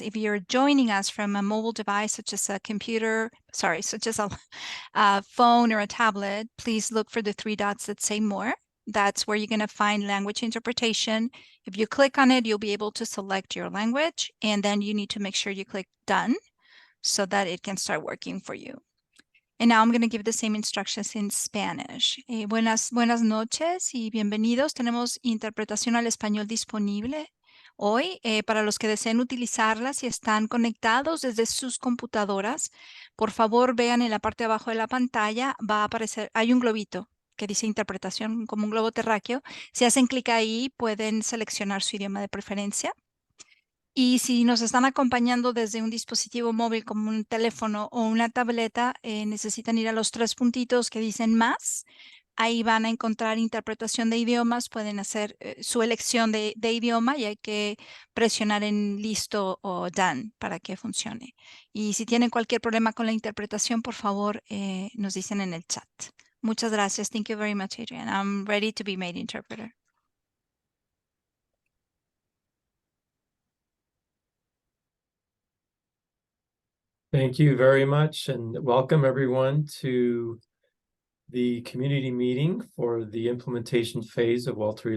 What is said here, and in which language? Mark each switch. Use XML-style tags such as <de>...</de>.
<en>If you're joining us from a mobile device, such as a computer, such as a phone or a tablet, please look for the three dots that say more. That's where you're going to find language interpretation. If you click on it, you'll be able to select your language, and then you need to make sure you click done so that it can start working for you. And now I'm going to give the same instructions in Spanish.</en> <es>Buenas noches y bienvenidos. Tenemos interpretación al español disponible hoy. Para los que deseen utilizarla, si están conectados desde sus computadoras, por favor vean en la parte de abajo de la pantalla, va a aparecer, hay un globito que dice interpretación, como un globo terráqueo. Si hacen clic ahí, pueden seleccionar su idioma de preferencia. Y si nos están acompañando desde un dispositivo móvil como un teléfono o una tableta, necesitan ir a los tres puntitos que dicen más. Ahí van a encontrar interpretación de idiomas, pueden hacer su elección de idioma y hay que presionar en listo o done para que funcione. Y si tienen cualquier problema con la interpretación, por favor, nos dicen en el chat. Muchas gracias.</es> <en>Thank you very much, Adrian. I'm ready to be made interpreter. Thank you very much, and welcome everyone to the community meeting for the implementation phase of Walter E.</en>